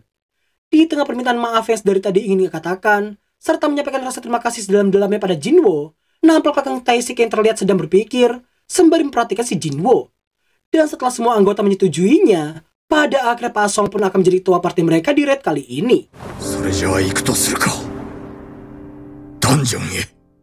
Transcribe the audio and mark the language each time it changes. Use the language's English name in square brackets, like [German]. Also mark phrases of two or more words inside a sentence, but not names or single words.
[Indonesian] Di tengah permintaan maaf yang dari tadi ingin dikatakan, serta menyampaikan rasa terima kasih sedalam-dalamnya pada Jinwo, nampak Kakang Taishik yang terlihat sedang berpikir sembari memperhatikan si Jinwo. Dan setelah semua anggota menyetujuinya, pada akhirnya Pasong pun akan menjadi ketua partai mereka di raid kali ini. [Japanese] それじゃあ行くとするか。ダンジョンへ。